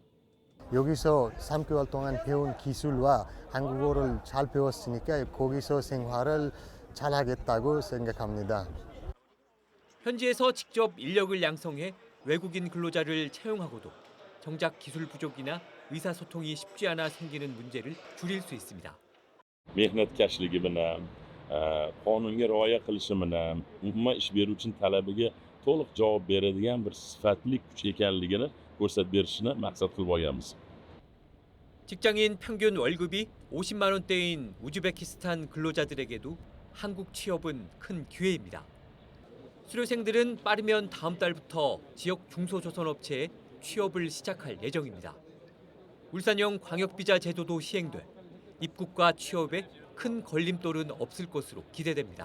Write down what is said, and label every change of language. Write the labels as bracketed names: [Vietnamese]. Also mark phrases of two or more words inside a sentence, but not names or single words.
[Korean] 여기서 3개월 동안 배운 기술과 한국어를 잘 배웠으니까 거기서 생활을 잘 하겠다고 생각합니다. 현지에서 직접 인력을 양성해 외국인 근로자를 채용하고도 정작 기술 부족이나 의사소통이 쉽지 않아 생기는 문제를 줄일 수 있습니다. [Uzbek] mehnatkashligi bilan qonunga rioya qilishi bilan umuman ish beruvchining talabiga to'liq javob beradigan bir sifatli kuch ekanligini ko'rsatib berishni maqsad qilib olganmiz. [Korean] 직장인 평균 월급이 50만 원대인 우즈베키스탄 근로자들에게도 한국 취업은 큰 기회입니다. 수료생들은 빠르면 다음 달부터 지역 중소조선업체에 취업을 시작할 예정입니다. 울산형 광역비자 제도도 시행돼 입국과 취업에 큰 걸림돌은 없을 것으로 기대됩니다.